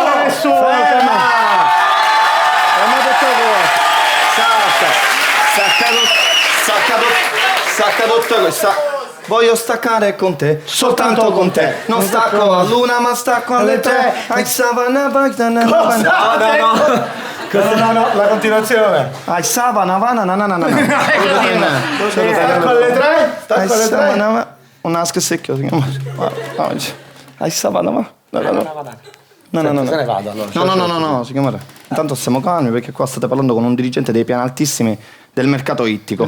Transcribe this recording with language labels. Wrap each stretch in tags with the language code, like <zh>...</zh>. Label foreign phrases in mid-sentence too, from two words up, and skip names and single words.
<it>Sacca tutto questo. Voglio staccare con te, soltanto con te. Non stacco a luna, ma stacco alle tre. No, la continuazione non è. Ai savana vana na na na na. Stacco alle tre. Stacco alle tre. Una secchio si chiama. Ai savana va. No. Se ne vado allora. No, si chiama. Intanto stiamo calmi perché qua state parlando con un dirigente dei piani altissimi del mercato ittico.</it>